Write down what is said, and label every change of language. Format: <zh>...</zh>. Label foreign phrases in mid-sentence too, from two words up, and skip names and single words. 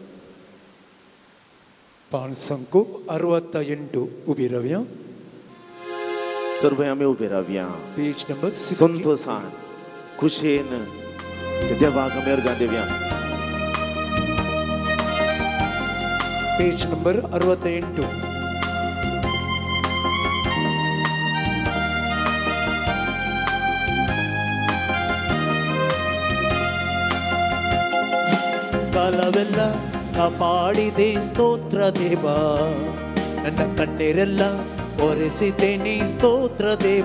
<kok>पान संको 68 उबी रावया. सर्व आमी उबे रावया. पेज नंबर 60. संतोषान खुशेन त्या देवाक आमी अर्गां दिवया. पेज नंबर 68.</kok> <kn>ಕಾಲವೆಲ್ಲ ಕಾಪಾಡಿದೆ ಸ್ತೋತ್ರ ದೇವ, ನನ್ನ ಕಣ್ಣೀರೆಲ್ಲ ಒರೆಸಿದ್ದೇನೆ ಸ್ತೋತ್ರ ದೇವ.</kn>